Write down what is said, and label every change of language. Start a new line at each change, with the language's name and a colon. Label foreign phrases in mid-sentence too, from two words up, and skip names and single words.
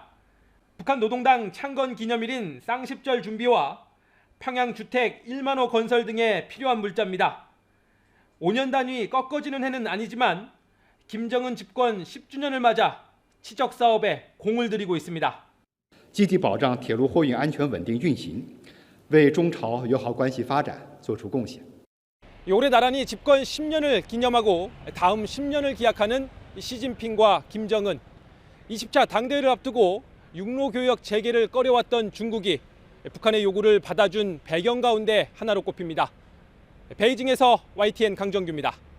Korean: 북한 노동당 창건 기념일인 쌍십절 준비와 평양 주택 1만 호 건설 등에 필요한 물자입니다. 5년 단위 꺾어지는 해는 아니지만 김정은 집권 10주년을 맞아 치적 사업에 공을 들이고 있습니다.
Chinese: 积极保障铁路货运安全稳定运行，为中朝友好关系发展作出贡献。
Korean: 올해 나란히 집권 10년을 기념하고 다음 10년을 기약하는 시진핑과 김정은. 20차 당대회를 앞두고 육로교역 재개를 꺼려왔던 중국이 북한의 요구를 받아준 배경 가운데 하나로 꼽힙니다. 베이징에서 YTN 강정규입니다.